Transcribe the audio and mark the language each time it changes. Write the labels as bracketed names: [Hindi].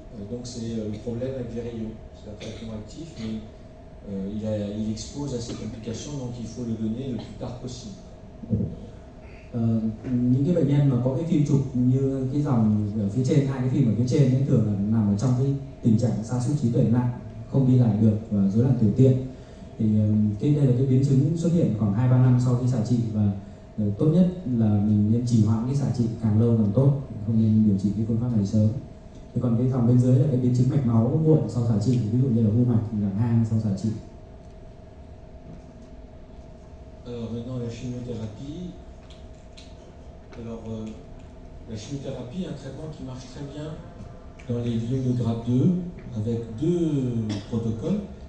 [French] Donc c'est le problème avec les rayons. C'est un traitement actif, mais il expose à ces complications, donc il faut le donner le plus tard possible. [Vietnamese] Những cái bệnh nhân mà có cái phim chụp như cái dòng ở phía trên, hai cái phim ở phía trên ấy thường là nằm ở trong cái tình trạng sa sút trí tuệ nặng, không đi lại được và rối loạn tiểu tiện. Thì đây là cái biến chứng xuất hiện khoảng 2-3 năm sau khi xạ trị và tốt nhất là mình nên trì hoãn cái xạ trị càng lâu càng tốt, không nên điều trị cái phương pháp này sớm. Thì còn cái dòng bên dưới là cái biến chứng mạch máu muộn sau xạ trị, ví dụ như là u mạch dạng 2 sau xạ trị. [French] Alors maintenant la chimiothérapie. Alors la chimiothérapie est un traitement qui marche très bien dans les vieux de grade 2 avec deux protocoles.